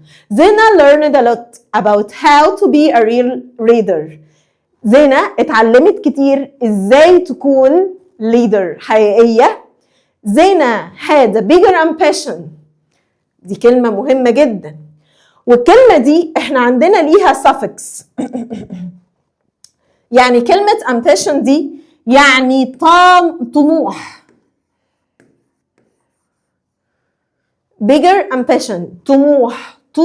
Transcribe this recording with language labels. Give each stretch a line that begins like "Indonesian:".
English: زينة learned a lot about how to be a real leader.
Arabic: زينة اتعلمت كتير ازاي تكون leader حقيقية.
English: زينة had a bigger ambition.
Arabic: دي كلمة مهمة جدا. والكلمة دي احنا عندنا ليها suffix. يعني كلمة ambition دي يعني طموح.
English: bigger ambition طموح.